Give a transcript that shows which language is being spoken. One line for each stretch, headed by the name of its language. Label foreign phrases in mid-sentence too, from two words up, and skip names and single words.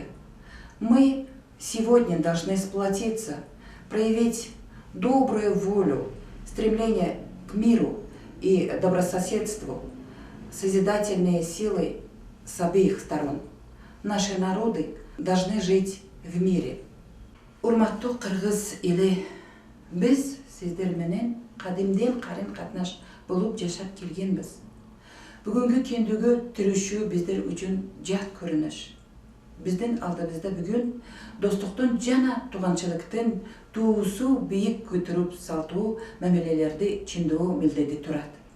Russian: Мы сегодня должны сплотиться, проявить добрую волю, стремление к миру и добрососедству, созидательные силы с обеих сторон. Наши народы должны жить в мире.
Kyrgyz: Урматтуу кыргыз эли, биз сиздер менен кадимден карым катнаш болуп жашап келгенбиз. Бүгүнкү кендүүгө тиришүү биздер үчүн жат көрүнүш. Биздин алдыбызда бүгүн достуктун жана тууганчылыктын туусу бийик көтөрүп салтуу мамилелерди чындоо милдети турат.